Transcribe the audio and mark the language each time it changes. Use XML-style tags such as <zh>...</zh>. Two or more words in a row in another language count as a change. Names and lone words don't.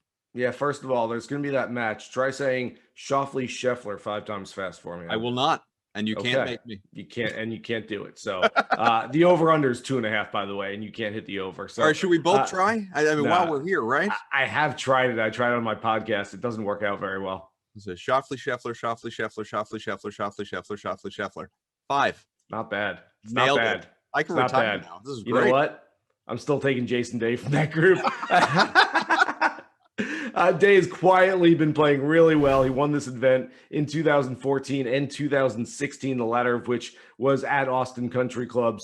<en>Yeah, first of all, there's going to be that match. Try saying Schauffele Scheffler 5 times fast for me. I will not. And you can't make me. You can't do it. So the over-under is 2.5, by the way, and you can't hit the over. So all right, should we both try? I mean, while we're here, right? I have tried it. I tried it on my podcast. It doesn't work out very well. It's a Schauffele, Scheffler, Schauffele, Scheffler, Schauffele, Scheffler, Schauffele, Scheffler, Schauffele, Scheffler. 5. Not bad. It's Nailed not bad. It. I can it's retire now. This is great. You know what? I'm still taking Jason Day from that group. Day has quietly been playing really well. He won this event in 2014 and 2016, the latter of which was at Austin Country Club.</en>